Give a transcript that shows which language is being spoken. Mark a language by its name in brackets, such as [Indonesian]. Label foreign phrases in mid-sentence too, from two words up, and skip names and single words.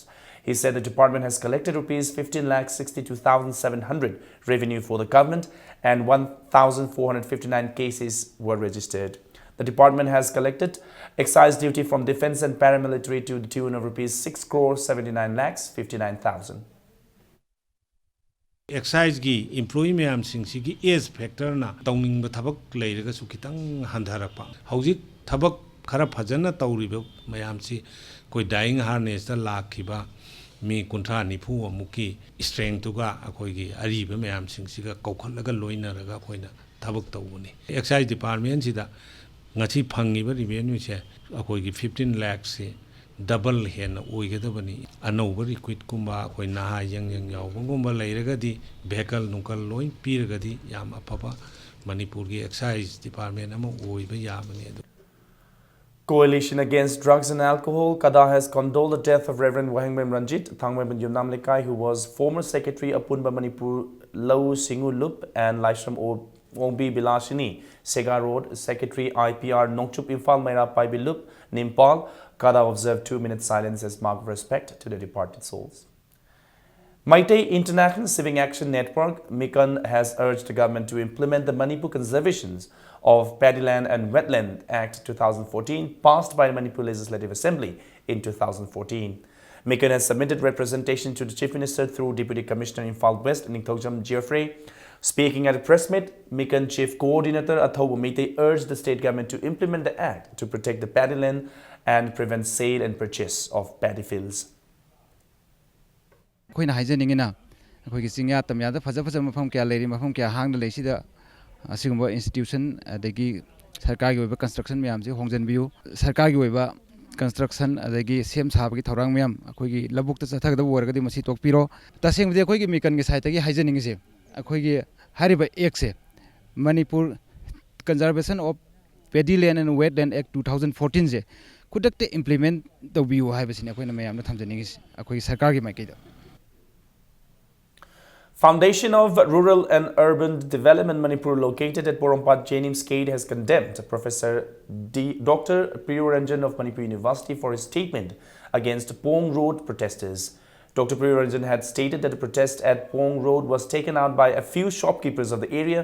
[English] He said the department has collected rupees 15,62,700 revenue for the government and 1,459 cases were registered. The department has collected excise duty from defense and paramilitary to the tune of rupees 6,79,59,000. [Manipuri] Excise gi employee mayam sing sigi [English] age factor [Manipuri] na tawning ba thabak leiraga su kitang handharapa hojik thabak khara phajana tawriba mayam si koi [English] dying harness [Manipuri] da lakhiba mi kunthra nifu amuki strength tuga akoi gi ariba mayam sing siga kaukhalaga loinaraga koina thabak tawuni [English] excise department [Manipuri] sida ngachi phangiba revenue se akoi gi 15 lakhs se double hen oigadabani anova requit kumba koi na yang yawgumba leiragadi vehicle nukal loin piragadi yam apapa Manipur gi [English] excise department [Manipuri] ama oiba yabani. [English] Coalition Against Drugs and Alcohol, KADA, has condoled the death of Reverend Wahengmem Ranjit Thangmem Yumnam Lekai, who was former Secretary of Punba Manipur Lau Singu Lup and Laishram Ombi Bilashini, Sega Road, Secretary IPR Nongchup Imphal Maira Paibi Lup, Nimpal. KADA observed 2 minutes silence as mark of respect to the departed souls. Meitei International Civic Action Network, MICON, has urged the government to implement the Manipur Conservations of Paddyland and Wetland Act 2014 passed by the Manipur Legislative Assembly in 2014. MICON has submitted representation to the Chief Minister through Deputy Commissioner Imphal West, Ningthokjam Geoffrey. Speaking at a press meet, MICON Chief Coordinator Athobu Meitei urged the state government to implement the act to protect the paddyland and prevent sale and purchase of paddy fields. [Manipuri] ꯑꯩꯈꯣꯏꯅ ꯍꯥꯏꯖꯅꯤꯡꯉꯤꯅ ꯑꯩꯈꯣꯏꯒꯤ ꯆꯤꯡꯌꯥ ꯇꯝꯌꯥꯗ ꯐꯖ ꯐꯖꯕ ꯃꯐꯝ ꯀꯌꯥ ꯂꯩꯔꯤ ꯃꯐꯝ ꯀꯌꯥ ꯍꯥꯡꯅ ꯂꯩꯁꯤꯗ ꯑꯁꯤꯒꯨꯝꯕ ꯏꯟꯁꯇꯤꯇ꯭ꯌꯨꯁꯟ ꯑꯗꯒꯤ ꯁꯔꯀꯥꯔꯒꯤ ꯑꯣꯏꯕ ꯀꯟꯁꯇ꯭ꯔꯛꯁꯟ ꯃꯌꯥꯝꯁꯤ ꯍꯣꯡꯖꯟꯕꯤꯌꯨ ꯁꯔꯀꯥꯔꯒꯤ ꯑꯣꯏꯕ ꯀꯟꯁꯇ꯭ꯔꯛꯁꯟ ꯑꯗꯒꯤ ꯁꯦꯝ ꯁꯥꯕꯒꯤ ꯊꯧꯔꯥꯡ ꯃꯌꯥꯝ ꯑꯩꯈꯣꯏꯒꯤ ꯂꯧꯕꯨꯛꯇ ꯆꯠꯊꯒꯗꯕ ꯑꯣꯏꯔꯒꯗꯤ ꯃꯁꯤ ꯇꯣꯛꯄꯤꯔꯣ ꯇꯁꯦꯡꯕꯗꯤ ꯑꯩꯈꯣꯏꯒꯤ ꯃꯤꯀꯟꯒꯤ ꯁꯥꯏꯠꯇꯒꯤ ꯍꯥꯏꯖꯅꯤꯡꯉꯤꯁꯦ ꯑꯩꯈꯣꯏꯒꯤ ꯍꯥꯏꯔꯤꯕ ꯑꯦꯛꯁꯦ ꯃꯅꯤꯄꯨꯔ ꯀꯟꯖꯔꯕꯦꯁꯟ ꯑꯣꯐ ꯄꯦꯗꯤꯂꯦꯟ ꯑꯦꯟ ꯋꯦꯠꯂꯦꯟ ꯑꯦꯛ 2014ꯁꯦ ꯈꯨꯗꯛꯇ ꯏꯝꯄ꯭ꯂꯤꯃꯦꯟ ꯇꯧꯕꯤꯌꯨ ꯍꯥꯏꯕꯁꯤꯅꯤ ꯑꯩꯈꯣꯏꯅ ꯃꯌꯥꯝꯅ ꯊꯝꯖꯅꯤꯡꯉꯤꯁꯤ ꯑꯩꯈꯣꯏꯒꯤ ꯁꯔꯀꯥꯔꯒꯤ ꯃꯥꯏꯀꯩꯗ [English] Foundation of Rural and Urban Development Manipur, located at Porompat Jenims Cade, has condemned Professor Dr. Priyaranjan of Manipur University for his statement against Pong Road protesters. Dr. Priyaranjan had stated that the protest at Pong Road was taken out by a few shopkeepers of the area.